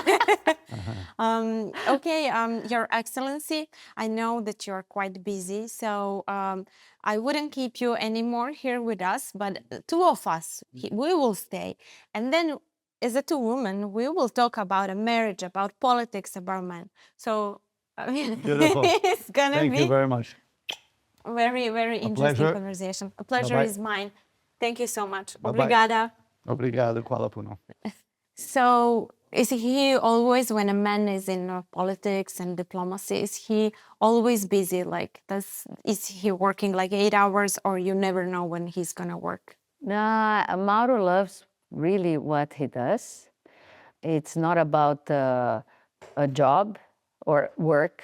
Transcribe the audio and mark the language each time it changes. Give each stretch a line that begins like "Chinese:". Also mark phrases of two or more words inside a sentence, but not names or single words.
English: Your Excellency, I know that you're quite busy, so I wouldn't keep you anymore here with us, but 2 of us, we will stay. And then as a 2 women, we will talk about a marriage, about politics, about men. So Beautiful. It's gonna Thank be you very much. Very, very interesting pleasure. conversation. A pleasure Bye-bye. is mine. Thank you so much. Bye-bye. Obrigada. Obrigado,
Serbian: hvala puno.
English: So Is he always, when a man is in politics and diplomacy, is he always busy? Like, is he working like 8 hours, or you never know when he's gonna work? No, Mauro loves really what he does. It's not about a job or work.